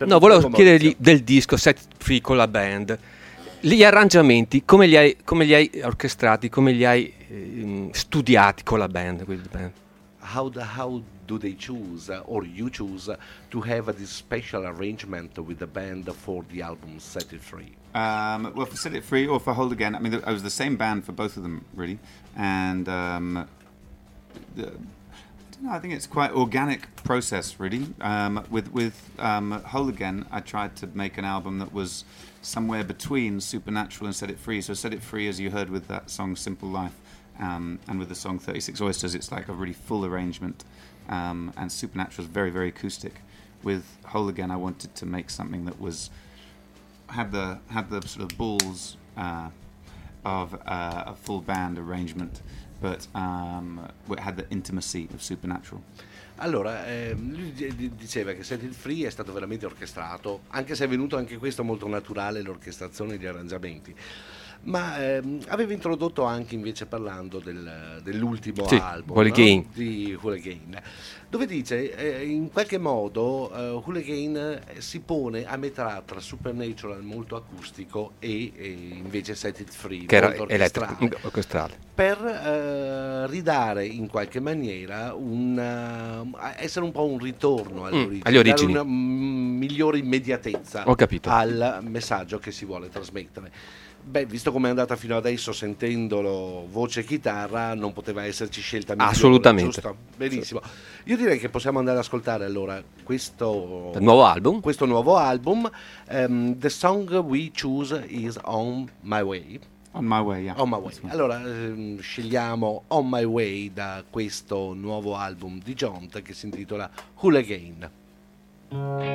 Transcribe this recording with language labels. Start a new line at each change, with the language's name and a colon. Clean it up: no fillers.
Italian: volevo chiedergli del disco Set Free con la band, gli arrangiamenti come li hai orchestrati, come li hai studiati con la band?
English: How do they choose, or you choose, to have this special arrangement with the band for the album Set It Free? Well, for Set It Free or for Hold Again, I mean, I was the same band for both of them, really. And I don't know, I think it's quite organic process, really. With Hold Again, I tried to make an album that was somewhere between Supernatural and Set It Free. So Set It Free, as you heard with that song Simple Life, and with the song 36 Oysters, it's like a really full arrangement. And Supernatural is very, very acoustic. With Hole Again, I wanted to make something that was had the sort of balls of a full band arrangement, but had the intimacy of Supernatural.
Italian: Allora, lui diceva che Set It Free è stato veramente orchestrato, anche se è venuto anche questo molto naturale, l'orchestrazione e gli arrangiamenti. Ma aveva introdotto anche, invece, parlando dell'ultimo sì, album Hooligan. No? Di Hooligan, dove dice in qualche modo Hooligan si pone a metà tra Supernatural molto acustico e invece Set It Free, che molto era orchestrale, per ridare in qualche maniera essere un po' un ritorno agli origini, dare una migliore immediatezza. Ho capito. Al messaggio che si vuole trasmettere. Beh, visto come è andata fino adesso, sentendolo voce e chitarra, non poteva esserci scelta migliore. Assolutamente. Giusto? Benissimo. Io direi che possiamo andare ad ascoltare allora questo nuovo album. Questo nuovo album.
English: The song we choose is On My Way. On My Way, yeah. On My Way.
Italian: Allora, scegliamo On My Way da questo nuovo album di Jont, che si intitola Hooligan.